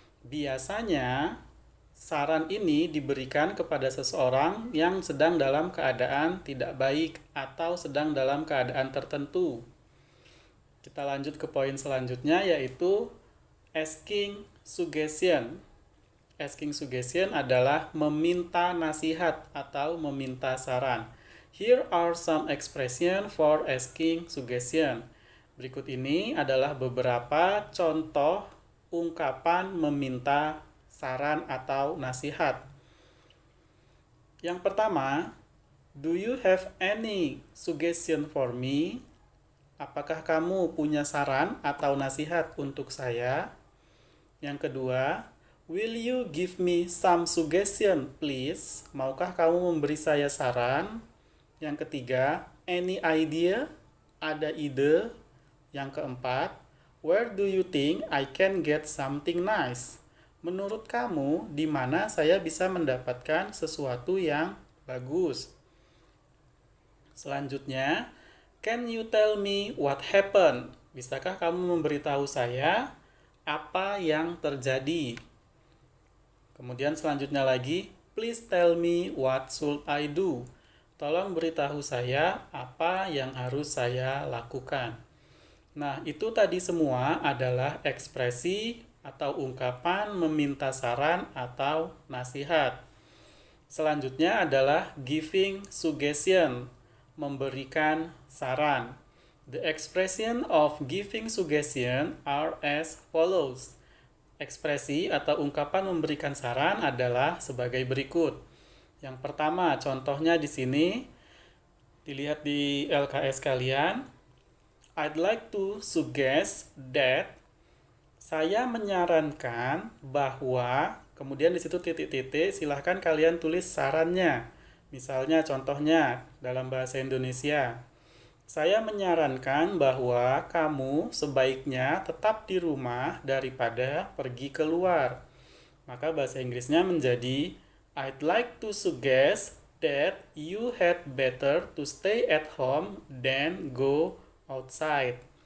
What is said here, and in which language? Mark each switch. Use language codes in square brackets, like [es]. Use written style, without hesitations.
[id] Biasanya saran ini diberikan kepada seseorang yang sedang dalam keadaan tidak baik atau sedang dalam keadaan tertentu. Kita lanjut ke poin selanjutnya, yaitu asking suggestion. Asking suggestion adalah meminta nasihat atau meminta saran. [en] Here are some expression for asking suggestion. [id] Berikut ini adalah beberapa contoh ungkapan meminta saran atau nasihat. Yang pertama, [en] do you have any suggestion for me? [id] Apakah kamu punya saran atau nasihat untuk saya? Yang kedua, [en] will you give me some suggestion, please? [id] Maukah kamu memberi saya saran? Yang ketiga, [en] any idea? [id] Ada ide? Yang keempat, [en] where do you think I can get something nice? [id] Menurut kamu, di mana saya bisa mendapatkan sesuatu yang bagus? [en] Selanjutnya, can you tell me what happened? [id] Bisakah kamu memberitahu saya apa yang terjadi? Kemudian selanjutnya lagi, [en] please tell me what should I do? [id] Tolong beritahu saya apa yang harus saya lakukan. Nah, itu tadi semua adalah ekspresi atau ungkapan meminta saran atau nasihat. Selanjutnya adalah giving suggestion, memberikan saran. [en] The expression of giving suggestion are as follows. [id] Ekspresi atau ungkapan memberikan saran adalah sebagai berikut. Yang pertama, contohnya di sini, dilihat di LKS kalian. [en] I'd like to suggest that, [id] saya menyarankan bahwa, kemudian di situ titik-titik, silahkan kalian tulis sarannya. Misalnya contohnya dalam bahasa Indonesia, saya menyarankan bahwa kamu sebaiknya tetap di rumah daripada pergi keluar. Maka bahasa Inggrisnya menjadi, [en] I'd like to suggest that you had better to stay at home than go outside.